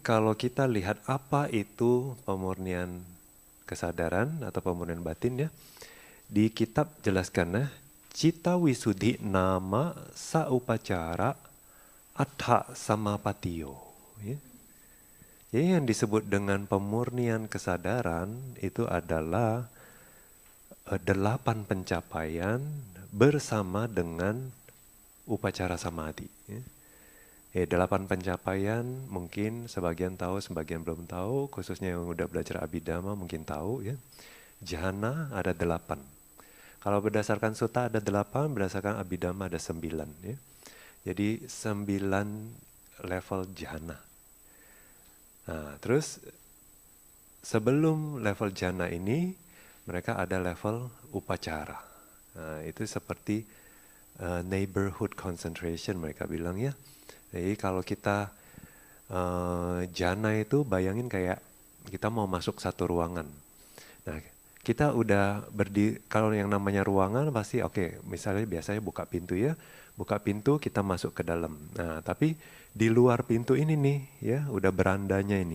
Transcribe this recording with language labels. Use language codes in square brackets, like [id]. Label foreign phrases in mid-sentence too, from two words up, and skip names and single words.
[id] kalau kita lihat apa itu pemurnian kesadaran atau pemurnian batin ya, di kitab jelaskan ya, [pi] Cita Wisudhi nama saupacara atha samapatiyo. [id] Ya. Jadi yang disebut dengan pemurnian kesadaran itu adalah 8 pencapaian bersama dengan upacara samadhi. Ya. 8 pencapaian mungkin sebagian tahu, sebagian belum tahu, khususnya yang udah belajar Abhidhamma mungkin tahu ya. Jhana ada 8. Kalau berdasarkan sutta ada 8, berdasarkan Abhidhamma ada 9 ya. Jadi 9 level jhana. Nah, terus sebelum level jhana ini mereka ada level upacara. Nah, itu seperti [en] neighborhood concentration [id] mereka bilang ya. Jadi kalau kita jhana itu bayangin kayak kita mau masuk satu ruangan. Nah, kita udah berdiri, kalau yang namanya ruangan pasti oke, misalnya biasanya buka pintu ya. Buka pintu kita masuk ke dalam. Nah, tapi di luar pintu ini nih ya, udah berandanya ini.